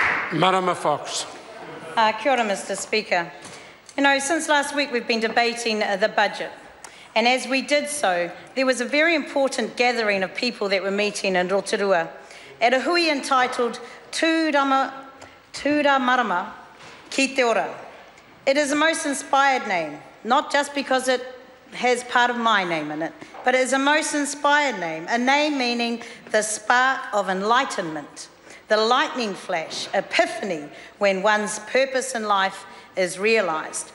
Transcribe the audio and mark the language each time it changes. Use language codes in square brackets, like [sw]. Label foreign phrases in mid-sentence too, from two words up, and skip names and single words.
[en] Marama Fox. [mi] Kia ora, [en] Mr Speaker. You know, since last week we've been debating the budget. And as we did so, there was a very important gathering of people that were meeting in Rotorua at a hui entitled Tūra Marama Ki Te Ora. It is a most inspired name, not just because it has part of my name in it, but it is a most inspired name, a name meaning the spark of enlightenment, the lightning flash, epiphany, when one's purpose in life is realised.